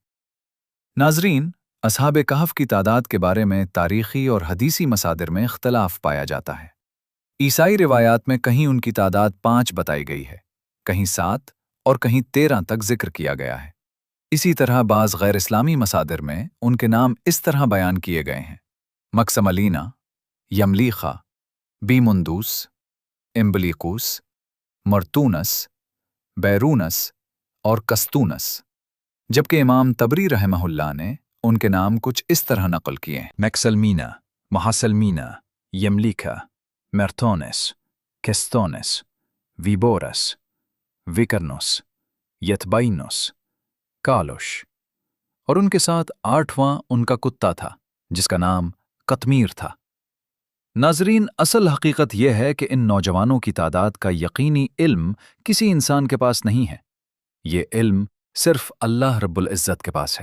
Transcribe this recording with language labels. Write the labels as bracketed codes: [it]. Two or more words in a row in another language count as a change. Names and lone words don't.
[ur] ناظرین، اصحاب کہف کی تعداد کے بارے میں تاریخی اور حدیثی مصادر میں اختلاف پایا جاتا ہے۔ عیسائی روایات میں کہیں ان کی تعداد 5 بتائی گئی ہے، کہیں 7 اور کہیں 13 تک ذکر کیا گیا ہے۔ اسی طرح بعض غیر اسلامی مصادر میں ان کے نام اس طرح بیان کیے گئے ہیں: مکسملینا، یملیخا، بیمندوس، امبلیقوس، مرتونس، بیرونس اور کستونس، جبکہ امام طبری رحمہ اللہ نے ان کے نام کچھ اس طرح نقل کیے ہیں: میکسلمینا، محسلمینا، یملیکا، مرتونس، کستونس، ویبورس، ویکرنوس، یتبائنوس، کالوش، اور ان کے ساتھ 8واں ان کا کتا تھا جس کا نام قطمیر تھا۔ ناظرین، اصل حقیقت یہ ہے کہ ان نوجوانوں کی تعداد کا یقینی علم کسی انسان کے پاس نہیں ہے، یہ علم صرف اللہ رب العزت کے پاس ہے۔